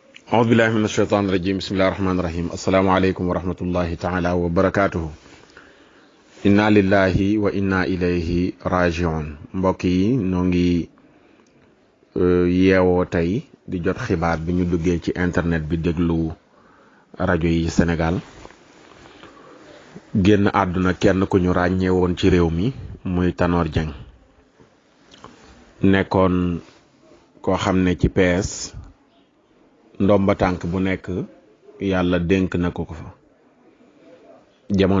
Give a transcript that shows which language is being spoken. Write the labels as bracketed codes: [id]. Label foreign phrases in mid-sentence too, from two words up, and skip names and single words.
[ar] أعوذ بالله من الشيطان الرجيم بسم الله الرحمن الرحيم السلام عليكم ورحمة الله تعالى وبركاته إنا لله وإنا إليه راجعون [wo] mbokki noo ngi yeewoo tey di jot xibaar bi ñu duggee ci internet bi déglu rajo yi Sénégal génn àdduna kenn ku ñu ràññee woon ci réew mi muy Tanor Dieng nekkoon koo xam ne ci PS ndomba tànk bu nekk yàlla dénk na ko fa jamono